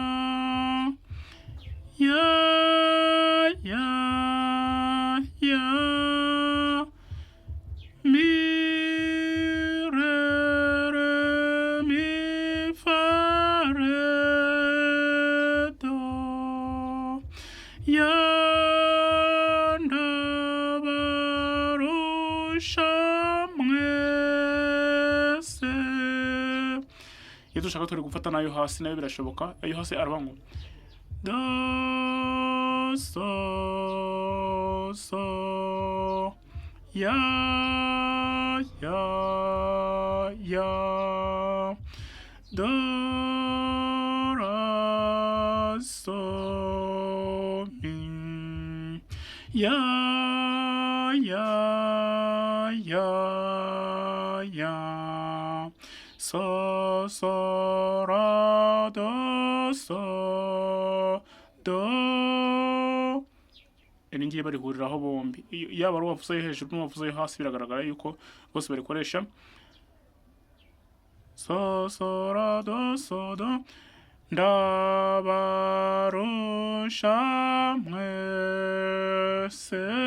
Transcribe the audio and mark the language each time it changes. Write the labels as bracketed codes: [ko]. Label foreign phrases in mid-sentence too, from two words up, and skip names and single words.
[rn] ya ya ya mi re re mi fa re do ya ndabarusha mwese. Iyo dushaka turi gufata nayo hasi nayo birashoboka. Ayo hasi araba ngo do so so ya ya ya do ra so mi ya ya ya ya so so ra do so do. Iri ngiye barihuriraho bombi, yaba ari uwavuze hejuru n'uwavuze hasi biragaragara yuko bose barikoresha. So so ra do so do. Ndabarusha mwese.